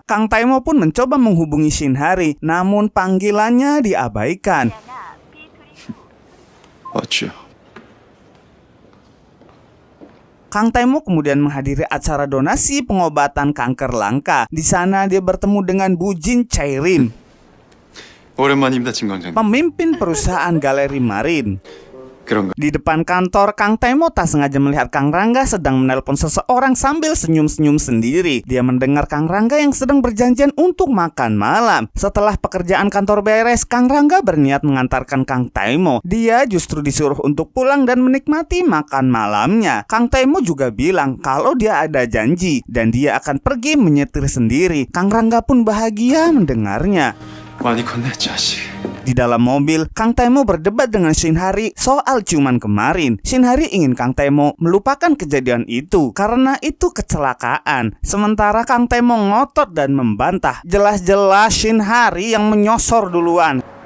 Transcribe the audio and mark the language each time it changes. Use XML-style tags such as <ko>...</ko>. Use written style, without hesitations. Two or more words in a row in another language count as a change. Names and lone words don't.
<id>Kang Tae-mo pun mencoba menghubungi Shin Hari, namun panggilannya diabaikan. Kang Tae-mo kemudian menghadiri acara donasi pengobatan kanker langka. Di sana dia bertemu dengan Bu Jin Chae-rin,</id> <ko>오랜만입니다, 진 광장님.</ko> <id>pemimpin perusahaan galeri Marin.</id> <ko>그런가?</ko> <id>Di depan kantor, Kang Tae-mo tak sengaja melihat Kang Rangga sedang menelpon seseorang sambil senyum-senyum sendiri. Dia mendengar Kang Rangga yang sedang berjanjian untuk makan malam. Setelah pekerjaan kantor beres, Kang Rangga berniat mengantarkan Kang Tae-mo. Dia justru disuruh untuk pulang dan menikmati makan malamnya. Kang Tae-mo juga bilang kalau dia ada janji dan dia akan pergi menyetir sendiri. Kang Rangga pun bahagia mendengarnya.</id> <ko>많이 컸네, 자식.</ko> <id>Di dalam mobil, Kang Tae-mo berdebat dengan Shin Hari soal ciuman kemarin. Shin Hari ingin Kang Tae-mo melupakan kejadian itu karena itu kecelakaan. Sementara Kang Tae-mo ngotot dan membantah. Jelas-jelas Shin Hari yang menyosor duluan.</id>